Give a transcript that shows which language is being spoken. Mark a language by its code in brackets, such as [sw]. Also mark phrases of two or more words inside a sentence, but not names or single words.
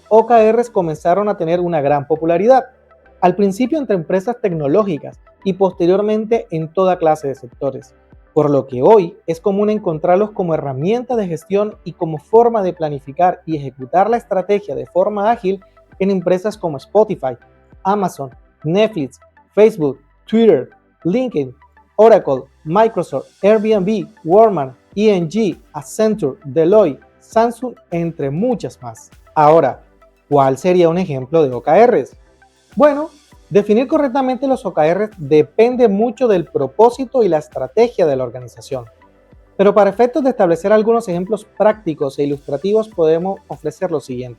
[es] OKRs comenzaron a tener una gran popularidad, al principio entre empresas tecnológicas y posteriormente en toda clase de sectores, por lo que hoy es común encontrarlos como herramienta de gestión y como forma de planificar y ejecutar la estrategia de forma ágil en empresas como Spotify, Amazon, Netflix, Facebook, Twitter, LinkedIn, Oracle, Microsoft, Airbnb, Walmart, ING, Accenture, Deloitte, Samsung, entre muchas más. Ahora, ¿cuál sería un ejemplo de OKRs? Bueno, definir correctamente los OKRs depende mucho del propósito y la estrategia de la organización. Pero para efectos de establecer algunos ejemplos prácticos e ilustrativos podemos ofrecer lo siguiente.